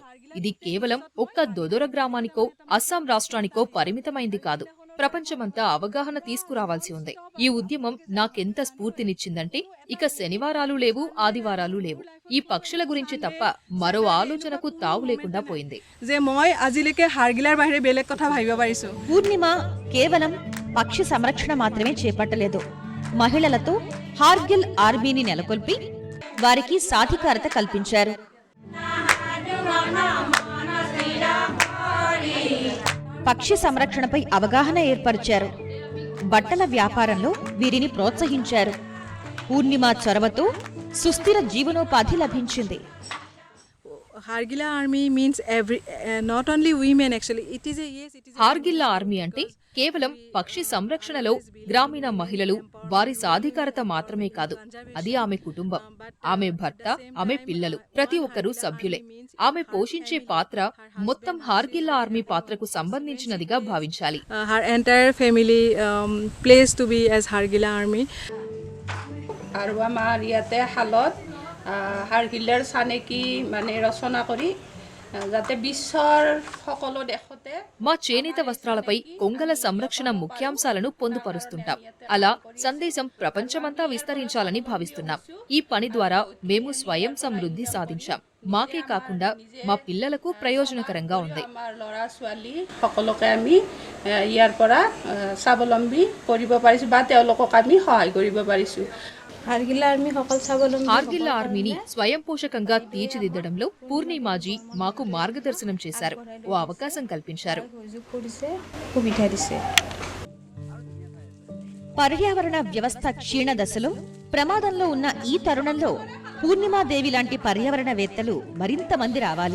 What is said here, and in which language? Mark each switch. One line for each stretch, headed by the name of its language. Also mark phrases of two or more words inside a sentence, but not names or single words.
Telugu: ఇది కేవలం ఒక్క దొదొర గ్రామానికో అస్సాం రాష్ట్రానికో పరిమితమైంది కాదు. ప్రపంచమంతా అవగాహన తీసుకురావాల్సి ఉంది. ఈ ఉద్యమం నాకెంత స్ఫూర్తినిచ్చిందంటే ఇక శనివారాలు లేవు, ఆదివారాలు లేవు. ఈ పక్షుల గురించి తప్ప మరో ఆలోచనకు తావు లేకుండా పోయింది.
Assamese: যে মই আজিলৈকে হাড়গিলাৰ বাহিৰে বেলেগ কথা ভাবিব পাৰিছো.
Telugu: పూర్ణిమ కేవలం పక్షి సంరక్షణ మాత్రమే చేపట్టలేదు. మహిళలతో హార్గిల్ ఆర్మీని నెలకొల్పి వారికి సాధికారత కల్పించారు. పక్షి సంరక్షణపై అవగాహన ఏర్పరిచారు. బట్టల వ్యాపారంలో వీరిని ప్రోత్సహించారు. పూర్ణిమ చొరవతో సుస్థిర జీవనోపాధి లభించింది.
English: Hargilla Army means not only women actually. It is
Telugu: హార్గిల్లా ఆర్మీ అంటే కేవలం పక్షి సంరక్షణలో గ్రామీణ మహిళలు, వారి సాధికారత మాత్రమే కాదు, అది ఆమె కుటుంబం, ఆమె భర్త, ఆమె పిల్లలు, ప్రతి ఒక్కరూ సభ్యులే. ఆమె పోషించే పాత్ర మొత్తం హార్గిల్లా ఆర్మీ పాత్రకు సంబంధించినదిగా భావించాలి.
English: her entire family plays to be as Hargilla Army.
Assamese: আৰু আমাৰ ইয়াতে শালত হাড়গিলাৰ চানেকি মানে ৰচনা কৰি যাতে বিশ্বৰ সকলো দেশতে
Telugu: మా చేనేత వస్త్రాలపై కొంగల సంరక్షణ ముఖ్యాంశాలను పొందుపరుస్తుంటాం. అలా సందేశం ప్రపంచమంతా విస్తరించాలని భావిస్తున్నాం. ఈ పని ద్వారా మేము స్వయం సమృద్ధి సాధించాం. మాకే కాకుండా మా పిల్లలకు ప్రయోజనకరంగా ఉంది.
Assamese: আমাৰ ল'ৰা ছোৱালী সকলোকে আমি ইয়াৰ পৰা স্বাৱলম্বী কৰিব পাৰিছোঁ বা তেওঁলোকক আমি সহায় কৰিব পাৰিছোঁ.
Telugu: హార్గిల్లా ఆర్మీని స్వయం పోషకంగా తీర్చిదిద్దడంలో పూర్ణిమాజీ మాకు మార్గదర్శనం చేశారు, ఓ అవకాశం కల్పించారు. పర్యావరణ వ్యవస్థ క్షీణ దశలో ప్రమాదంలో ఉన్న ఈ తరుణంలో పూర్ణిమాదేవి లాంటి పర్యావరణవేత్తలు మరింత మంది రావాలి.